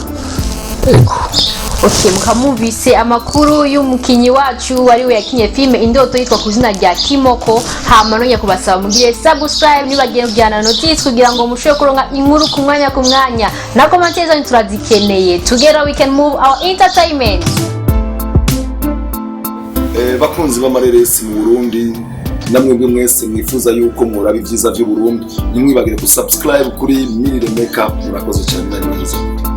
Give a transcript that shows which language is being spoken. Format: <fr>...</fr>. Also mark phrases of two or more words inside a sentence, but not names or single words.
<rn>Ego. Okay, mukamuvise amakuru y'umukinyi wacu wari we yakinye filme Indoto yitwa kuzina rya Kimoko. Hama nonye kubasaba mugire subscribe nibagiye kujyana notice kugira ngo mushobore kuronka inkuru ku mwanya na commentaire zanyu turazikeneye.</rn> <en>Together we can move our entertainment.</en> <rn>Bakunzi b'amareresi mu Burundi, namwe mwese mwifuza yuko muraba ibyiza by'u Burundi, nimwibagire ku subscribe kuri Mirire Makeup. Murakoze cyane neza.</rn>